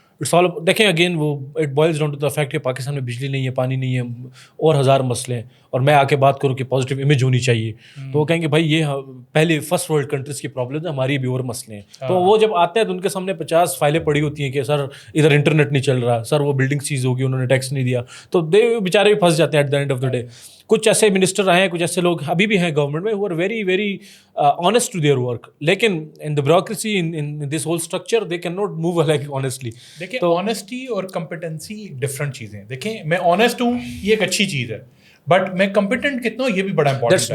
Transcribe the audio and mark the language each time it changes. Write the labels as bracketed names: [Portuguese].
[Urdu] It's all دیکھیں again وہ [English] it boils down to the fact [Urdu] کہ پاکستان میں بجلی نہیں ہے, پانی نہیں ہے, اور 1000 مسئلے ہیں, اور میں آ کے بات کروں کہ پازیٹیو امیج ہونی چاہیے, تو وہ کہیں گے بھائی یہ پہلے فرسٹ ورلڈ کنٹریز کی پرابلم ہے, ہماری بھی اور مسئلے ہیں. تو وہ جب آتے ہیں تو ان کے سامنے 50 فائلیں پڑی ہوتی ہیں کہ سر ادھر انٹرنیٹ نہیں چل رہا, سر وہ بلڈنگ سیز ہوگی, انہوں نے ٹیکس نہیں دیا, تو دے بیچارے بھی پھنس جاتے ہیں [English] At the end of the day. [Urdu] کچھ ایسے منسٹر آئے ہیں, کچھ ایسے لوگ ابھی بھی ہیں گورنمنٹ میں, [English] who are very very honest to their work, لیکن in the bureaucracy in this whole structure they cannot move like honestly. [Urdu] دیکھیں آنیسٹی اور کمپیٹنسی ڈفرنٹ چیزیں ہیں. دیکھیں میں آنیسٹ ہوں, یہ ایک اچھی چیز ہے, بٹ میں کمپیٹنٹ کتنا ہوں یہ بھی بڑا امپورٹنٹ ہے.